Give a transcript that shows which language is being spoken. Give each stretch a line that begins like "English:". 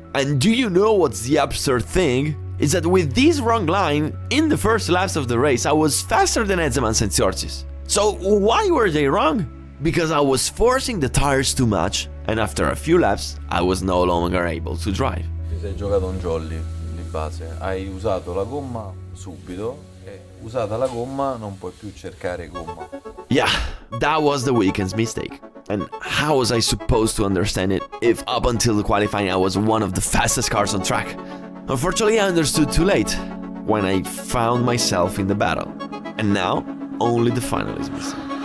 English: And do you know what's the absurd thing? Is that with this wrong line, in the first laps of the race, I was faster than Ezemans and Siortsis. So why were they wrong? Because I was forcing the tires too much, and after a few laps, I was no longer able to drive.
Italian: Ti sei giocato un jolly di base, hai usato la gomma subito e usata la gomma non puoi più cercare gomma.
English: Yeah, that was the weekend's mistake. And how was I supposed to understand it if up until the qualifying I was one of the fastest cars on track? Unfortunately, I understood too late when I found myself in the battle. And now, only the final is missing.